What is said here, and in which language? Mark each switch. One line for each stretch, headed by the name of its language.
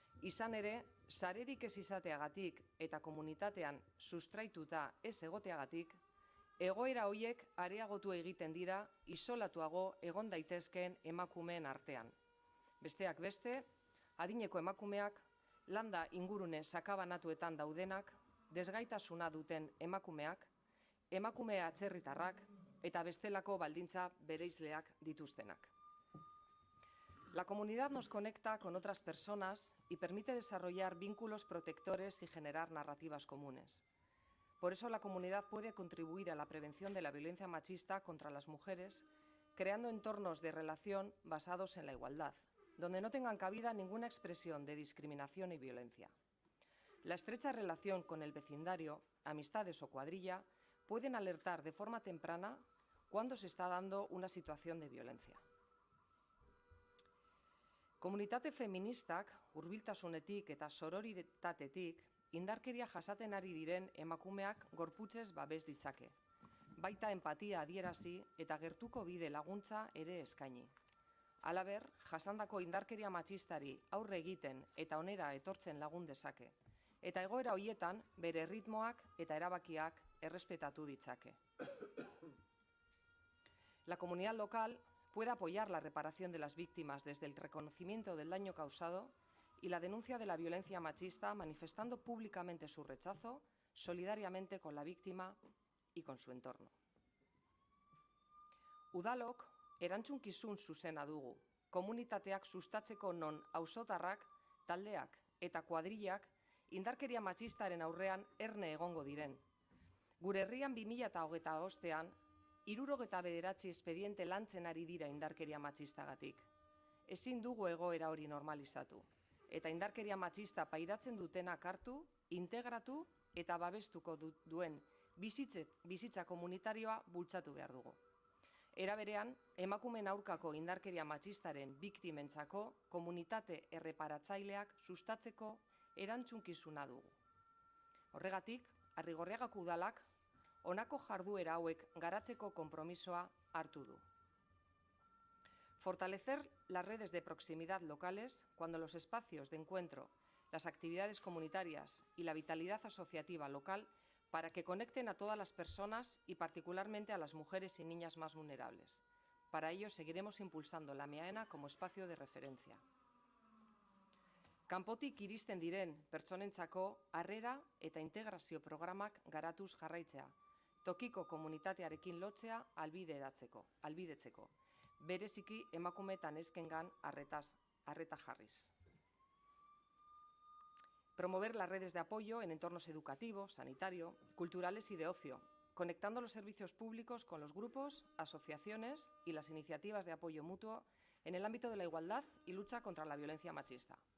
Basque: Izan ere, sarerik ez izateagatik eta komunitatean sustraituta ez egoteagatik, egoera horiek areagotu egiten dira isolatuago egon daitezkeen emakumeen artean. Besteak beste, adineko emakumeak, landa ingurune sakabanatuetan daudenak, desgaitasuna duten emakumeak, emakume atzerritarrak eta bestelako baldintza bereizleak dituztenak.
Spanish: La comunidad nos conecta con otras personas y permite desarrollar vínculos protectores y generar narrativas comunes. Por eso la comunidad puede contribuir a la prevención de la violencia machista contra las mujeres, creando entornos de relación basados en la igualdad, donde no tengan cabida ninguna expresión de discriminación y violencia. La estrecha relación con el vecindario, amistades o cuadrilla pueden alertar de forma temprana cuando se está dando una situación de violencia.
Basque: Komunitate feministak, hurbiltasunetik eta sororitatetik, indarkeria jasaten ari diren emakumeak gorputzez babes ditzake. Baita empatia adierazi eta gertuko bide laguntza ere eskaini. Halaber, jasandako indarkeria matxistari aurre egiten eta onera etortzen lagun dezake. Eta egoera horietan bere ritmoak eta erabakiak errespetatu ditzake.
Spanish: La comunidad local puede apoyar la reparación de las víctimas desde el reconocimiento del daño causado y la denuncia de la violencia machista, manifestando públicamente su rechazo, solidariamente con la víctima y con su entorno.
Basque: Udalok erantzunkizun zuzena dugu, komunitateak sustatzeko non auzotarrak, taldeak eta kuadrillak indarkeria matxistaren aurrean erne egongo diren. Gure herrian 2025ean 69 espediente lantzen ari dira indarkeria matxistagatik. Ezin dugu egoera hori normalizatu, eta indarkeria matxista pairatzen dutenak hartu, integratu eta babestuko duen bizitza komunitarioa bultzatu behar dugu. Era berean, emakumeen aurkako indarkeria matxistaren biktimentzako komunitate erreparatzaileak sustatzeko erantzunkizuna dugu. Horregatik, Arrigorriagako udalak honako jarduera hauek garatzeko konpromisoa hartu du.
Spanish: Fortalecer las redes de proximidad locales cuando los espacios de encuentro, las actividades comunitarias y la vitalidad asociativa local para que conecten a todas las personas y particularmente a las mujeres y niñas más vulnerables. Para ello seguiremos impulsando la MEAENA como espacio de referencia.
Basque: Kanpotik iristen diren pertsonentzako harrera eta integrazio programak garatuz jarraitzea, tokiko komunitatearekin lotzea albidetzeko, bereziki emakume eta neskengan arreta jarriz.
Spanish: Promover las redes de apoyo en entornos educativos, sanitario, culturales y de ocio, conectando los servicios públicos con los grupos, asociaciones y las iniciativas de apoyo mutuo en el ámbito de la igualdad y lucha contra la violencia machista.